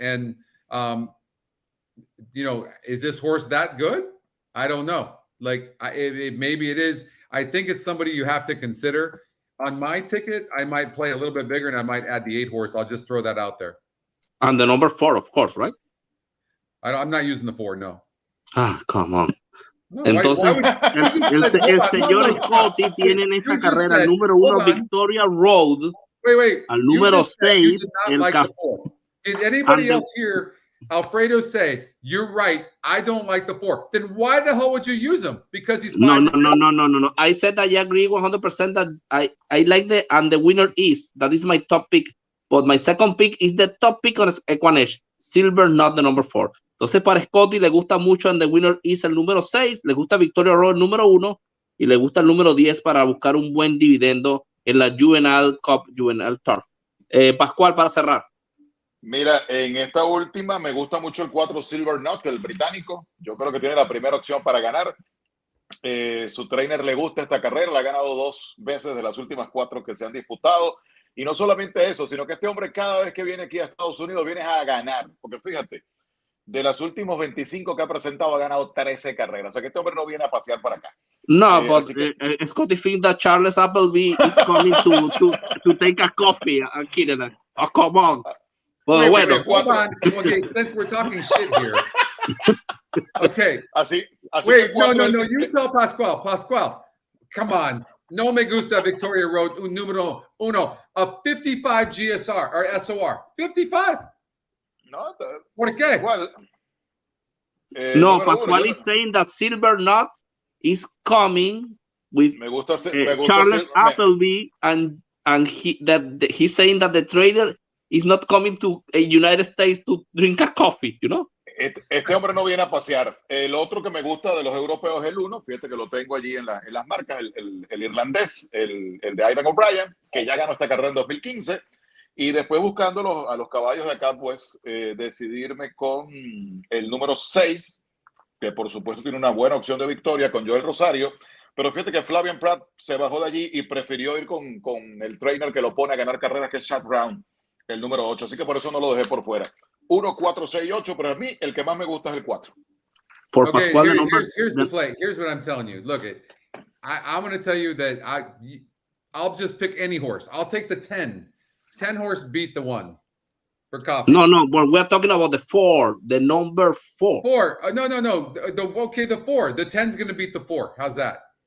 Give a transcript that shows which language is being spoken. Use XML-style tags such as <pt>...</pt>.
<en>And, you know, is this horse that good? I don't know. Like, maybe it is. I think it's somebody you have to consider. On my ticket, I might play a little bit bigger and I might add the 8 horse. I'll just throw that out there. And the number 4, of course, right? I'm not using the 4, no. Come on. No,</en> <es>entonces, el señor Scotty tiene en esta carrera número 1 Victoria Road.</es> <en>Wait.</en> <es>Al número 6,</es> <en>el like the 4. Did anybody else hear Alfredo say, you're right, I don't like the 4? Then why the hell would you use him? Because he's fine. No. I said I agree 100% that I like and the winner is. That is my top pick. But my second pick is the top pick on EquinEdge.</en> <es>Silver Knot,</es> <en>the number 4.</en> <es>Entonces, para Scotty le gusta mucho and the winner is el número 6. Le gusta Victoria Road, el número 1. Y le gusta el número 10 para buscar un buen dividendo en la Juvenile Cup, Juvenile Turf. Pascual, para cerrar. Mira, en esta última me gusta mucho el 4 Silver Knot, el británico. Yo creo que tiene la primera opción para ganar. Su trainer le gusta esta carrera, la ha ganado 2 veces de las últimas 4 que se han disputado. Y no solamente eso, sino que este hombre cada vez que viene aquí a Estados Unidos viene a ganar. Porque fíjate, de las últimos 25 que ha presentado ha ganado 13 carreras. O sea que este hombre no viene a pasear para acá.</es> <en>No, but Scotty thinks that Charles Appleby is coming to take a coffee. I'm kidding. Oh, come on. Well, wait, hold on. Okay, since we're talking shit here. Okay.</en> <es>Así</es> <en>wait, no. You tell Pascual, come on.</en> <es>No me gusta Victoria Road, número 1. A 55 GSR or SOR. 55. No. ¿Por qué?</es> <en>No, Pascual is saying that Silver Knot is coming with Charles Appleby, and he's saying that the trader is not coming to the United States to drink a coffee, you know?</en> <es>Este hombre no viene a pasear. El otro que me gusta de los europeos es el 1, fíjate que lo tengo allí en las marcas, el irlandés, el de Aidan O'Brien, que ya ganó esta carrera en 2015. Y después buscando a los caballos de acá, pues decidirme con el número 6, que por supuesto tiene una buena opción de victoria con Joel Rosario. Pero fíjate que Flavian Pratt se bajó de allí y prefirió ir con el trainer que lo pone a ganar carreras, que es Chad Brown, el número 8. Así que por eso no lo dejé por fuera. 1, 4, 6, 8, pero a mí el que más me gusta es el 4.</es> <en>Okay, here's the play. Here's what I'm telling you. Look, I'm going to tell you that I'll just pick any horse. I'll take the 10. 10 horse beat the 1 for coffee. No, but we're talking about the 4, the number 4. 4. No. The 4. The 10's going to beat the 4. How's that?</en>